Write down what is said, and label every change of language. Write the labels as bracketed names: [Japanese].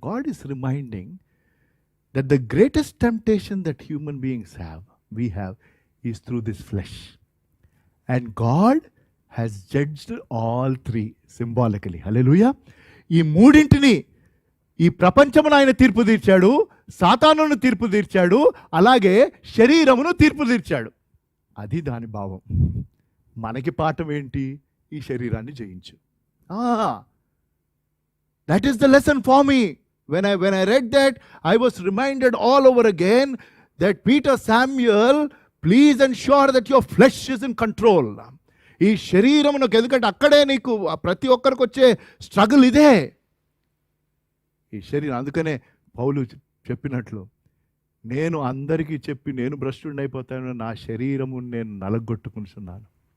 [English] God is reminding that the greatest temptation that human beings we have is through this flesh, and God has judged all 3 symbolically. Hallelujah. [Telugu] ఈ మూడింటిని, ఈ ప్రపంచమును ఆయన తీర్పు తీర్చాడు, సాతానును తీర్పు తీర్చాడు, అలాగే శరీరమును తీర్పు తీర్చాడు. అది దాని భావం. మనకి పాఠం ఏంటి? ఈ శరీరాన్ని జయించు. [English] That is the lesson for me. When I read that, I was reminded all over again that Peter, Samuel, please ensure that your flesh is in control. [Telugu] ఈ శరీరమునకు, ఎందుకంటే అక్కడే నీకు ప్రతి ఒక్కరికి వచ్చే స్ట్రగుల్ ఇదే, ఈ శరీరం. అందుకనే పౌలు చెప్పినట్లు, నేను అందరికీ చెప్పి నేను భ్రష్టుడిని అయిపోతాను, నా శరీరము నేను నలగొట్టుకుంటున్నాను.